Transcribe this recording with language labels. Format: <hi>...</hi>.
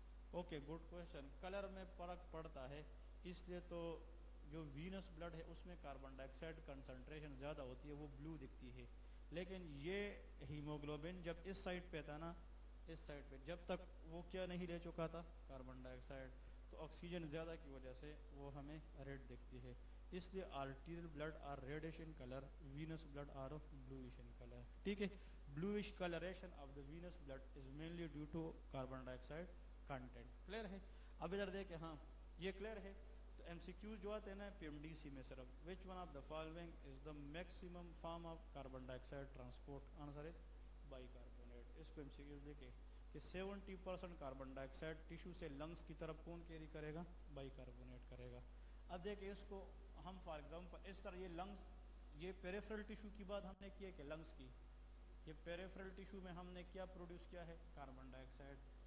<en>Okay, good question.</en> <ur>Colour میں فرق پڑتا ہے, اس لیے تو جو وینس بلڈ ہے اس میں کاربن ڈائی آکسائڈ کنسنٹریشن زیادہ ہوتی ہے, وہ بلو دکھتی ہے. لیکن یہ ہیموگلوبن جب اس سائڈ پہ تھا نا, اس سائڈ پہ جب تک وہ کیا نہیں لے چکا تھا؟ کاربن ڈائی آکسائڈ, تو آکسیجن زیادہ کی وجہ سے وہ ہمیں ریڈ دکھتی ہے. اس لیے</ur> <en>Arterial blood are reddish in colour, venous blood are bluish in colour.</en> <ur>ٹھیک ہے,</ur> <en>بلوئش کلریشن of the Venice blood is mainly due to carbon dye oxide content.</en> <ur>Clear ہے؟ اب ادھر دیکھیں, ہاں یہ کلیئر ہے. تو ایم سی کیوز جو آتے ہیں نا پی ایم ڈی سی میں صرف,</ur> <en>Which one of the following is the maximum form of carbon dye oxide transport? Answer is by carbonate.</en> <ur>اس کو ایم سی کیوز دیکھیں کہ 70% کاربن ڈائی آکسائڈ ٹیشو سے لنگس کی طرف کون کیری کرے گا؟ بائی کاربونیٹ کرے گا. اب دیکھیں اس کو ہم فار ایگزامپل اس طرح, یہ لنگس, یہ پیریفرل ٹیشو کی بات ہم نے کی ہے کہ لنگس کی, یہ پیریفرل ٹیشو میں ہم نے کیا پروڈیوس کیا ہے؟ کاربن ڈائی آکسائڈ.</ur>